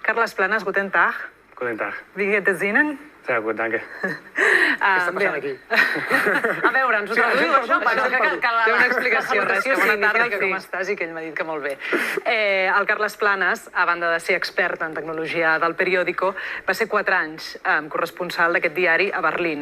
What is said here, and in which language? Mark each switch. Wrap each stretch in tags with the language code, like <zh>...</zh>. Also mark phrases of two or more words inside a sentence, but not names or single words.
<de>Carles Planas, guten Tag. Guten Tag. Wie geht es Ihnen? Sehr gut, danke.</de> <ca>Què està passant aquí? A veure, ens ho traduïu, això? Té una explicació, res, que bona tarda, que sí. com estàs i que ell m'ha dit que molt bé. El Carles Planas, a banda de ser expert en tecnologia del periòdico, va ser 4 anys corresponsal d'aquest diari a Berlín.</ca>